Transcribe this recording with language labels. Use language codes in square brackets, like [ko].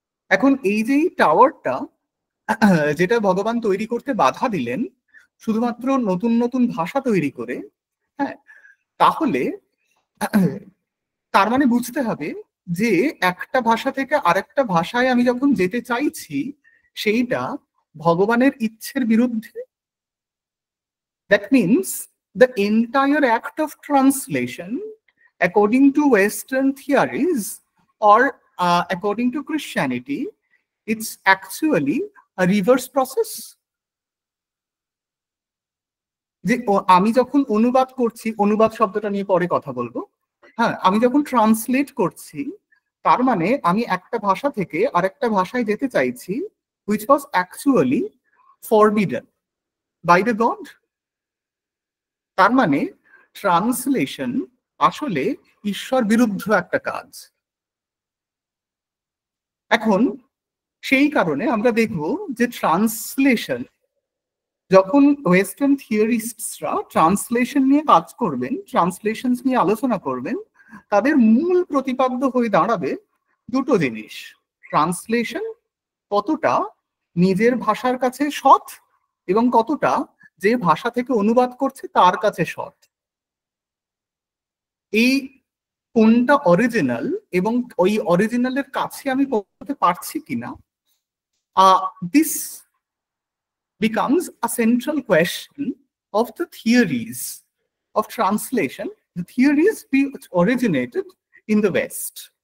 [bn] এখন এই যে টাওয়ারটা যেটা ভগবান তৈরি করতে বাধা দিলেন শুধুমাত্র নতুন নতুন ভাষা তৈরি করে, হ্যাঁ, তাহলে তার মানে বুঝতে হবে যে একটা ভাষা থেকে আরেকটা ভাষায় আমি যখন যেতে চাইছি, সেইটা ভগবানের ইচ্ছের বিরুদ্ধে। [en] That means the entire act of translation, according to Western theories or according to Christianity, it's actually a reverse process. [bn] যে আমি যখন অনুবাদ করছি, অনুবাদ শব্দটা নিয়ে পরে কথা বলবো, হ্যাঁ, আমি যখন ট্রান্সলেট করছি, তার মানে আমি একটা ভাষা থেকে আরেকটা ভাষায় যেতে চাইছি, [en] which was actually forbidden by the God. [bn] তার মানে ট্রান্সলেশন আসলে ঈশ্বর বিরুদ্ধ একটা কাজ। এখন সেই কারণে আমরা দেখব যে ট্রান্সলেশন যখন ওয়েস্টার্ন থিওরিস্টরা ট্রান্সলেশন নিয়ে কাজ করবেন, ট্রান্সলেশন নিয়ে আলোচনা করবেন, তাদের মূল প্রতিপাদ্য হয়ে দাঁড়াবে দুটো জিনিস: ট্রান্সলেশন কতটা নিজের ভাষার কাছে সৎ এবং কতটা যে ভাষা থেকে অনুবাদ করছে তার কাছে সৎ। এই কোনটা অরিজিনাল এবং ওই অরিজিনালের কাছে আমি পৌঁছতে পারছি কিনা, [en] This becomes a central question of the theories of translation, the theories which originated in the West.